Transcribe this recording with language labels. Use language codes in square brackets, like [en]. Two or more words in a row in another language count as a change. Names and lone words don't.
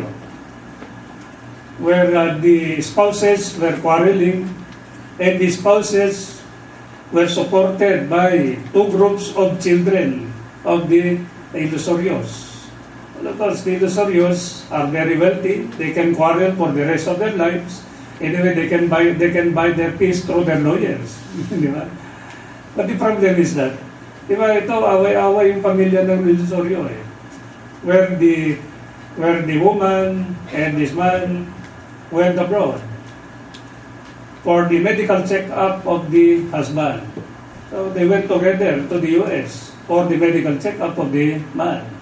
[en] Where the spouses were quarreling and the spouses were supported by two groups of children of the Ilusorios. Of course, the Ilusorios are very wealthy. They can quarrel for the rest of their lives. Anyway, they can buy their peace through their lawyers. [tl] Di ba? [en] But the problem is that, [tl] di ba, ito, away-away yung pamilya ng Ilusorio eh. [en] Where the woman and this man went abroad for the medical check-up of the husband. So they went together to the US for the medical check-up of the man.